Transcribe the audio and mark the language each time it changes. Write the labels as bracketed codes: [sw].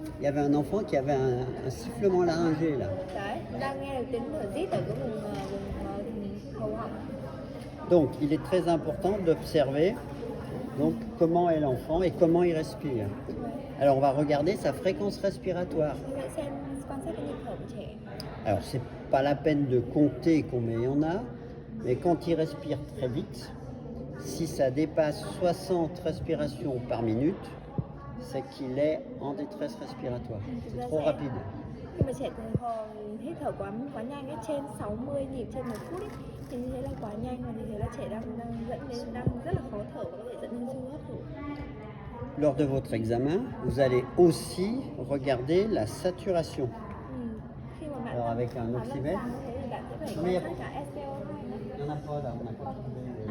[fr] Il y avait un enfant qui avait un sifflement laryngé là. [vi] Đấy, đang nghe được tiếng thở rít ở cái vùng hầu họng. [fr] Donc, il est très important d'observer donc comment est l'enfant et comment il respire. Alors, on va regarder sa fréquence respiratoire. [vi] Quan sát cái nhịp thở của trẻ. [fr] Alors, c'est pas la peine de compter combien il y en a, mais quand il respire très vite, si ça dépasse 60 respirations par minute, c'est qu'il est en détresse respiratoire. C'est trop rapide. [vi] Khi mà trẻ hít thở quá nhanh ấy, trên 60 nhịp trên một phút ấy, thì như thế là quá nhanh và như thế là trẻ đang rất là khó thở và có thể dẫn đến suy hấp thụ. [fr] Lors de votre examen, vous allez aussi regarder la saturation. Alors avec un oxymètre. Non, mais il n'y en a pas là, on n'a pas trouvé.